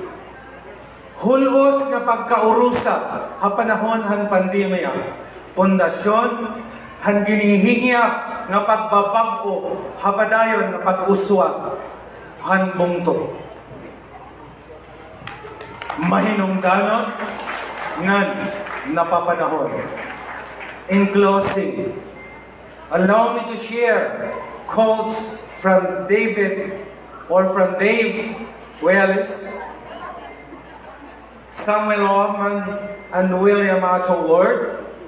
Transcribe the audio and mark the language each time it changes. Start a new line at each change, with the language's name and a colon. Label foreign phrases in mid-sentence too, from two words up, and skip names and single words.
Waray: Hulos nga pagkaurusa ha panahon han pandemya. Pundasyon han ginihingya nga pagbabago hapadayon nga pag-uswa han bungto. Mahinungdanon ngan napapanahon.
English: In closing, allow me to share quotes from Dave Wallace, Samuel Orman, and William Otto Ward.